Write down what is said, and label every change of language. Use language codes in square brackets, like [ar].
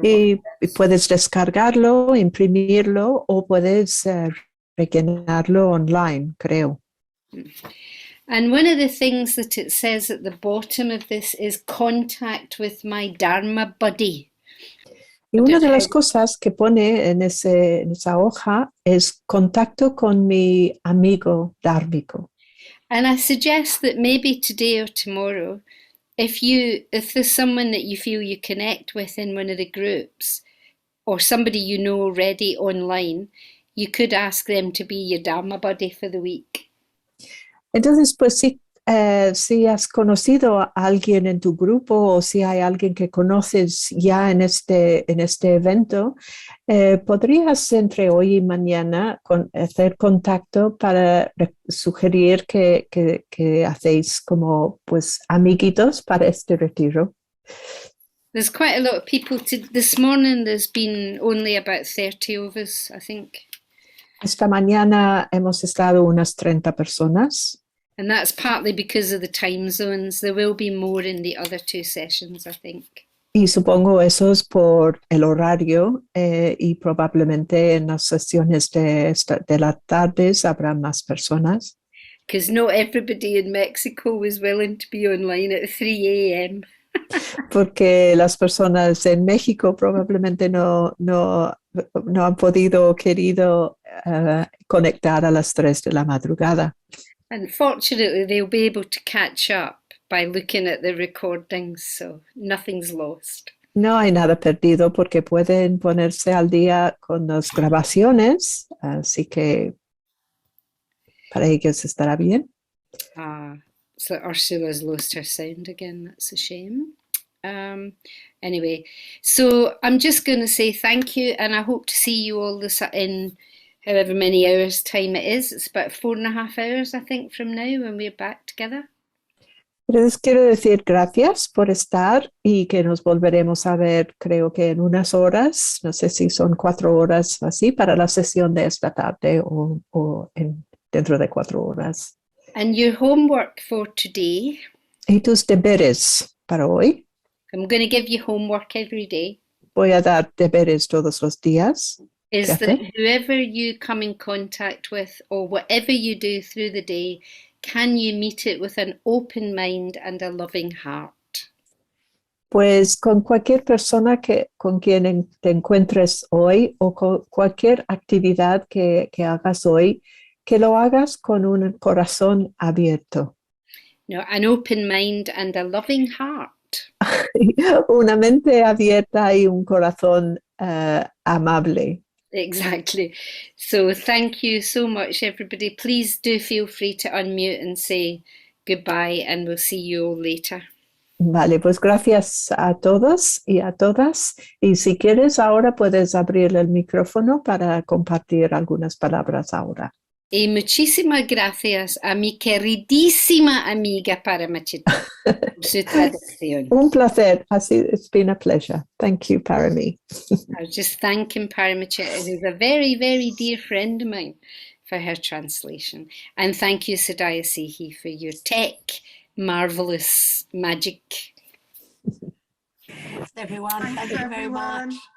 [es] Y puedes descargarlo, imprimirlo o puedes rellenarlo online, creo. [en] And one of the things that it says at the bottom of this is contact with my Dharma buddy. [es] Y una de las cosas que pone en esa hoja es contacto con mi amigo dármico. [en] And I suggest that maybe today or tomorrow if there's someone that you feel you connect with in one of the groups, or somebody you know already online, you could ask them to be your Dharma buddy for the week. [es] Entonces, pues sí, si has conocido a alguien en tu grupo o si hay alguien que conoces ya en este evento, podrías entre hoy y mañana hacer contacto para sugerir que hacéis como pues amiguitos para este retiro. [en] There's quite a lot of people. This morning there's been only about 30 of us, I think. [es] Esta mañana hemos estado unas 30 personas. [en] And that's partly because of the time zones. There will be more in the other 2 sessions, I think. [es] Y supongo eso es por el horario y probablemente en las sesiones de las tardes habrá más personas. [en] Because not everybody in Mexico was willing to be online at 3 a.m. [es] Porque las personas en México probablemente no han podido o querido conectar a las 3 de la madrugada. [en] Unfortunately, they'll be able to catch up by looking at the recordings, so nothing's lost. [es] No hay nada perdido porque pueden ponerse al día con las grabaciones, así que para ellos estará bien. [en] So Ursula's lost her sound again. That's a shame. Anyway, so I'm just going to say thank you, and I hope to see you all in however many hours time it is. It's about 4.5 hours, I think, from now when we're back together. [es] Les quiero decir gracias por estar y que nos volveremos a ver, creo que en unas horas, no sé si son 4 horas así, para la sesión de esta tarde o dentro de 4 horas. [en] And your homework for today. [es] ¿Y tus deberes para hoy? [en] I'm going to give you homework every day. [es] Voy a dar deberes todos los días. [en] Is that whoever you come in contact with or whatever you do through the day, can you meet it with an open mind and a loving heart? [es] Pues con cualquier persona con quien te encuentres hoy o con cualquier actividad que hagas hoy, que lo hagas con un corazón abierto. [en] No, an open mind and a loving heart. [es] Una mente abierta y un corazón amable. [en] Exactly. So thank you so much, everybody. Please do feel free to unmute and say goodbye, and we'll see you all later. [es] Vale, pues gracias a todos y a todas. Y si quieres, ahora puedes abrir el micrófono para compartir algunas palabras ahora. Y muchísimas gracias a mi queridísima amiga Paramachita por su traducción. Un placer. [en] It's been a pleasure. Thank you, Parami. I was just thanking Paramachita, who's a very, very dear friend of mine, for her translation. And thank you, Sadaya Sehi, for your tech, marvelous magic. Everyone, thank you very much.